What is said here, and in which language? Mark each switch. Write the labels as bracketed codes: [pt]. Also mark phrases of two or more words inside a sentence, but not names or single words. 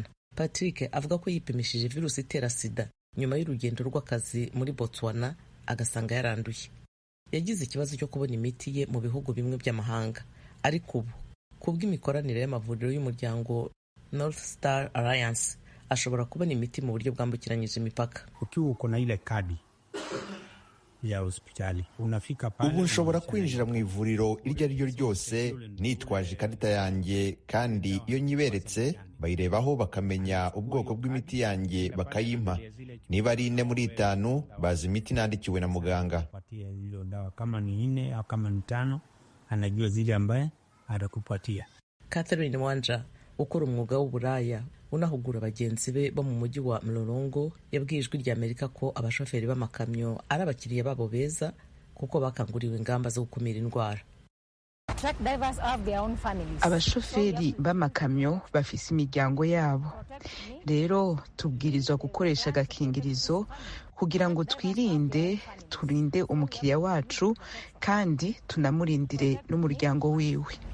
[rw] Patrick avuga ko yipimishije virusi itera sida nyuma y'urugendo rw'akazi muri Botswana agasanga yaranduye. Yagize ikibazo cyo kubona imiti ye mu bihugu bimwe by'amahanga, ariko ubu kubw'imikoranire y'amavuriro y'umuryango North Star Alliance ashobora kubona imiti mu buryo bwambukiranyije imipaka. [sw] Ukiwa uko na ile kadi ya hospitali unafika pale, [rw] ubu nshobora kwinjira mu ivuriro iryo ari ryo ryose nitwaje ikarita yanjye, kandi iyo nyiberetse bayirebaho bakamenya ubwoko bw'imiti yanjye bakayimpa. Niba ari 4 muri 5 bazi imiti nandikiwe na muganga. [sw] Kama ni 4 au kama ni 5 anajua zile ambaye atakupatia. [rw] Catherine Wanja ukora umwuga w'uburaya unahugura bagenzi be bo mu mujyi wa Mlolongo yabwiye Ijwi ry'Amerika ko abashoferi b'amakamyo ari abakiriya babo beza kuko bakanguriwe ingamba zo gukumira indwara. [rn] Abashoferi b'amakamyo bafise imiryango yabo, rero tubwirizwa gukoresha agakingirizo kugira ngo turinde umukiriya wacu kandi tunamurindire n'umuryango wiwe.